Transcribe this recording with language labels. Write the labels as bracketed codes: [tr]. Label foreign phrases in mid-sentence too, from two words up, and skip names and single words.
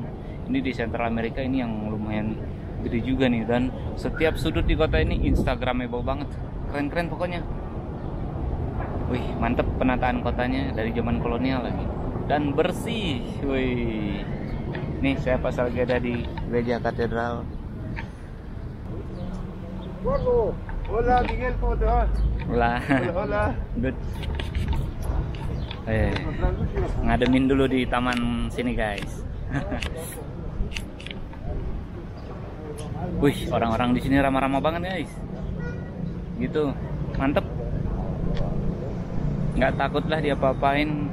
[id] Ini di Central Amerika ini yang lumayan gede juga nih, dan setiap sudut di kota ini instagramable banget, keren-keren pokoknya. Wih, mantep penataan kotanya dari zaman kolonial lagi, dan bersih. Wih, nih saya pas lagi ada di gereja katedral. [es] Hola Miguel, ¿cómo te va? Hola. Hola. [en] Good. [id] Ngademin dulu di taman sini guys. Wih, orang-orang di sini ramah-ramah banget guys. Gitu. Mantep. Nggak takut lah dia apa-apain.